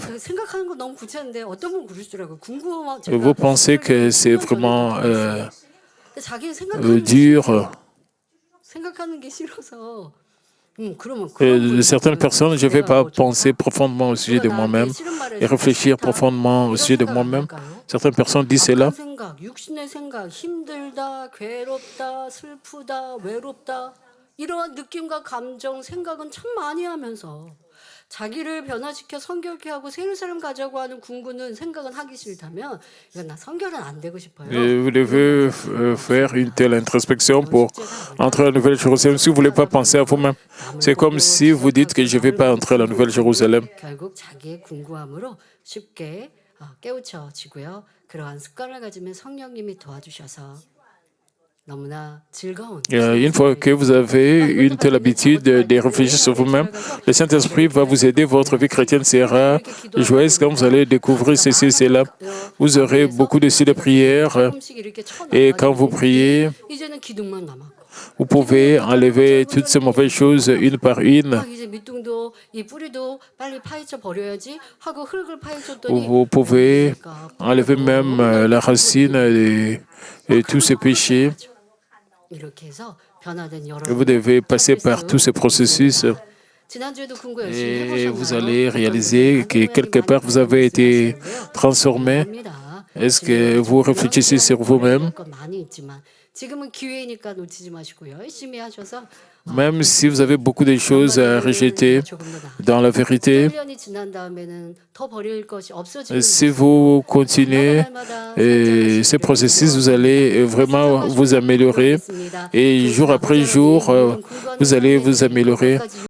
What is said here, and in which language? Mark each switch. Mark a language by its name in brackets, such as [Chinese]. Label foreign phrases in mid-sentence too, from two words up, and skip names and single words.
[French] Vous pensez que c'est vraiment dur. Certaines personnes, je ne vais pas penser profondément au sujet de moi-même et réfléchir profondément au sujet de moi-même. Certaines personnes disent cela. [Korean] 이러한 느낌과 감정, 생각은 참 많이 하면서 자기를 변화시켜 성결케 하고 새 사람 가자고 하는 궁구는 생각은 하기 싫다면 이건 나 성결은 안 되고 싶어요. [French] Vous devez faire une telle introspection pour entrer à la Nouvelle Jérusalem si vous ne voulez pas penser à vous-même. C'est comme si vous dites que je ne vais pas entrer à la Nouvelle Jérusalem. [Korean] 결국 자기의 궁구함으로 쉽게 깨우쳐지고요. 그러한 습관을 가지면 성령님이 도와주셔서 [French] Une fois que vous avez une telle habitude de réfléchir sur vous-même, le Saint-Esprit va vous aider. Votre vie chrétienne sera joyeuse quand vous allez découvrir ceci et cela. Vous aurez beaucoup de styles de prière et quand vous priez, Vous pouvez enlever toutes ces mauvaises choses une par une. [Korean] 막 이제 밑둥도 이 뿌리도 빨리 파헤쳐 버려야지 하고 흙을 파헤쳤더니 [French] Vous pouvez [Korean] 그러니까 [French] enlever même la racine et tous ces péchés. [Korean] 이렇게 해서 변화된 여러 [French] Et vous devez passer par tous ces processus. [Korean] 지난주에도 궁구 열심히 [French] Et [Korean] 해보셨나요? [French] vous allez réaliser que quelque part vous avez été transformé. Est-ce que vous réfléchissez sur vous-même? [Korean] 건 많이 있지만 지금은 기회니까 놓치지 마시고 열심히 하셔서 [French] Même si vous avez beaucoup de choses à rejeter dans la vérité, [Korean] 1년이 지난 다음에는 더 버릴 것이 없어지는 [French] si vous continuez ce processus, vous allez vraiment vous améliorer. Et jour après jour, vous allez vous améliorer.